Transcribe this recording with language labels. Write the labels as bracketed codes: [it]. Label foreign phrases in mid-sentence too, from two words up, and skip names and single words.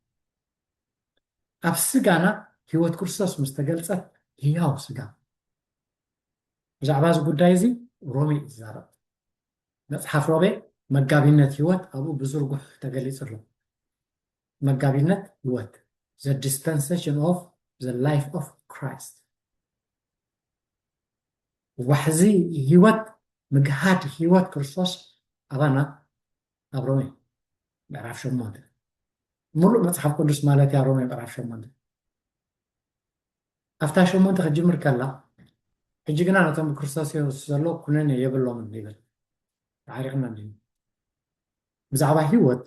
[ti] ኣብ ስጋና ህይወት ክርስቶስ ምስ ተገልፀት ህያው ስጋ ብዛዕባ እዚ ጉዳይ እዚ ሮሜ ይዛረብ መፅሓፍ ሮሜ መጋቢነት ህይወት ኣብኡ ብዝርጉሕ ተገሊፁ ኣሎ መጋቢነት ህይወት [en] the dispensation of the life of Christ [ti] ዋሕዚ ህይወት ምግሃድ ህይወት ክርስቶስ ኣባና ኣብ ሮሜ ምዕራፍ 8 ሙሉእ መፅሓፍ ቅዱስ ማለት እያ ሮሜ ምዕራፍ 8 ኣብታ 8 ክጅምር ከላ ሕጂ ግና ነቶም ብክርስቶስ ዘሎ ኩነኔ የብሎምን ይብል ታሪክና እንዲ ብዛዕባ ህይወት